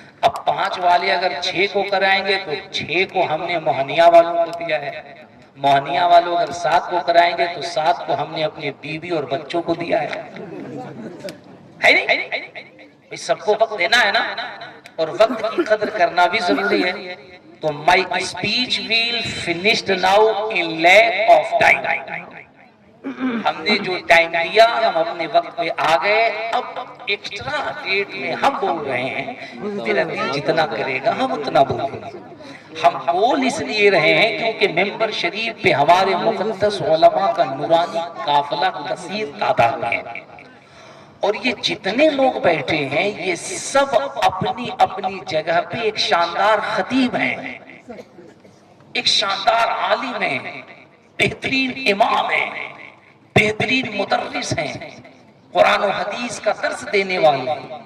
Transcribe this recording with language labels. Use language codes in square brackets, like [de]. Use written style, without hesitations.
[ur] اب 5 والے اگر 6 کو کرائیں گے تو 6 کو ہم نے موہنیا والوں کو دیا ہے. موہنیا والوں اگر 7 کو کرائیں گے تو 7 کو ہم نے اپنے بیوی اور بچوں کو دیا ہے نہیں. سب کو وقت دینا ہے نا، اور وقت کی قدر کرنا بھی ضروری ہے. [en] تو my speech will finished now in lack of time. [ur] ہم نے جو ٹائم دیا ہم اپنے وقت پہ آ گئے. اب ایکسٹرا ڈیٹ میں ہم بول رہے ہیں، میرا دل جتنا کرے گا ہم اتنا بولیں گے. ہم بول اس لیے رہے ہیں کیونکہ ممبر شریف پہ ہمارے مقدس علماء کا نورانی قافلہ کثیر تعداد میں ہے، اور یہ جتنے لوگ بیٹھے ہیں یہ سب اپنی اپنی جگہ پہ ایک شاندار خطیب ہیں، ایک شاندار عالم ہیں، بہترین امام ہیں، بہترین مدرس ہیں، قرآن و حدیث کا درس دینے والے ہیں.